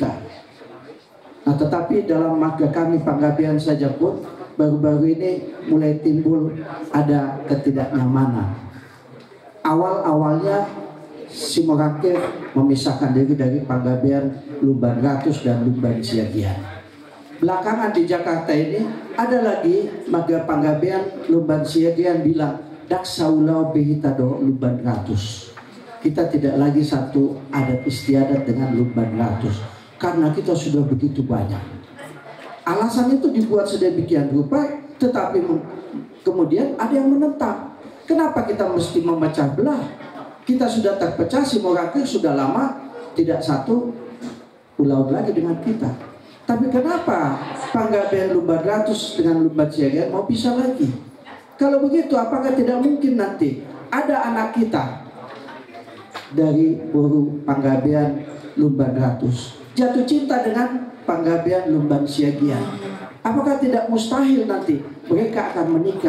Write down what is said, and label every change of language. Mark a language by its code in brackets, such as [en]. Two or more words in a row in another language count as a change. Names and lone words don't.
[id] Nah, tetapi dalam marga kami Panggabean saja pun baru-baru ini mulai timbul ada ketidaknyamanan. Awal-awalnya Simorake memisahkan diri dari Panggabean Lumban Ratus dan Lumban Siagian. Belakangan di Jakarta ini ada lagi marga Panggabean Lumban Siagian bilang [bbc] dak saulau behitado [id] Lumban Ratus. kita tidak lagi satu adat istiadat dengan lumban ratus, karena kita sudah begitu banyak. Alasan itu dibuat sedemikian rupa, tetapi kemudian ada yang menentang. Kenapa kita mesti memecah belah? Kita sudah terpecah, si Morakir sudah lama tidak satu pulau lagi dengan kita. Tapi kenapa Panggabean lumban ratus dengan lumban Siagian mau pisah lagi? Kalau begitu, apakah tidak mungkin nanti ada anak kita dari Boru Panggabean lumban ratus jatuh cinta dengan Panggabean lumban Siagian? Apakah tidak mustahil nanti mereka akan menikah?